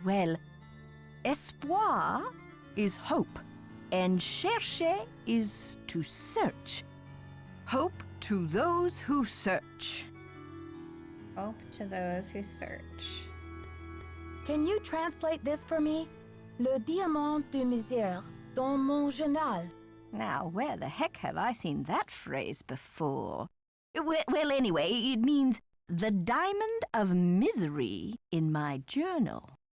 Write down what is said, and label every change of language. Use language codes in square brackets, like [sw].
[en] Well, espoir is hope, and chercher is to search. Hope to those who search. Hope to those who search. Can you translate this for me? [fr] Le diamant de misère dans mon journal. [en] Now, where the heck have I seen that phrase before? Well, anyway, it means the diamond of misery in my journal.